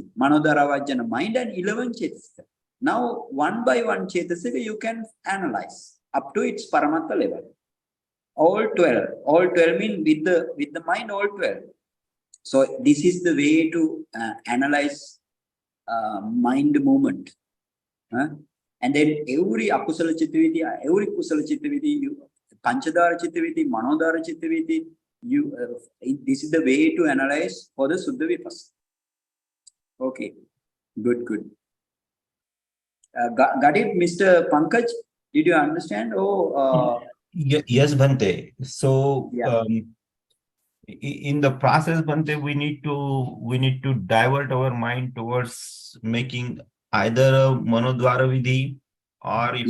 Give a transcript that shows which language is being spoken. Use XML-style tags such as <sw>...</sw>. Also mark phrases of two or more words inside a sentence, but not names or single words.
<pi>Manodwara vajjana</pi> <en>mind and 11 chetasika. Now one by one chetasika you can analyze up to its paramattha level. All 12 mean with the mind, all 12. So this is the way to analyze mind movement. And then every</en> <pi>akusala chittaviti, every kusala chittaviti, panchadara chittaviti, manodara chittaviti,</pi> <en>this is the way to analyze for the</en> <pi>Suddha Vipassana.</pi> <en>Okay, good. Got it, Mr. Pankaj? Did you understand? Yes, Bhante. So yeah. In the process, Bhante, we need to divert our mind towards making either a</en> <pi>manodwara vidhi,</pi> <en>or if</en>